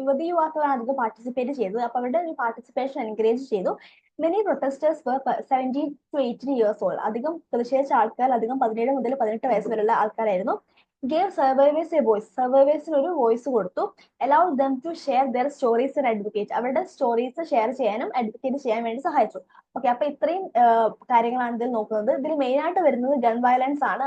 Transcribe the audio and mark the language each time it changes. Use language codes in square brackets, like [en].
[ml] യുവാക്കളാണ് അധികം പാർട്ടിസിപ്പേറ്റ് ചെയ്തത്. അപ്പൊ അവരുടെ ഒരു പാർട്ടിസിപ്പേഷൻ എൻകറേജ് ചെയ്തു. [en] Many protesters were 17 to 18 years old. [ml] അധികം പ്രതിഷേധിച്ച ആൾക്കാർ 17 മുതൽ 18 വയസ്സ് വരെയുള്ള ആൾക്കാരായിരുന്നു. [en] gave survivors a voice, [ml] സർവൈവേഴ്സിന് ഒരു വോയിസ് കൊടുത്തു. [en] allowed them to share their stories and advocate, [ml] അവരുടെ സ്റ്റോറീസ് ഷെയർ ചെയ്യാനും അഡ്വക്കേറ്റ് ചെയ്യാൻ വേണ്ടി സഹായിച്ചു. ഓക്കെ, അപ്പൊ ഇത്രയും കാര്യങ്ങളാണ് ഇതിൽ നോക്കുന്നത്. ഇതിൽ മെയിൻ ആയിട്ട് വരുന്നത് ഗൺ വയലൻസ് ആണ്.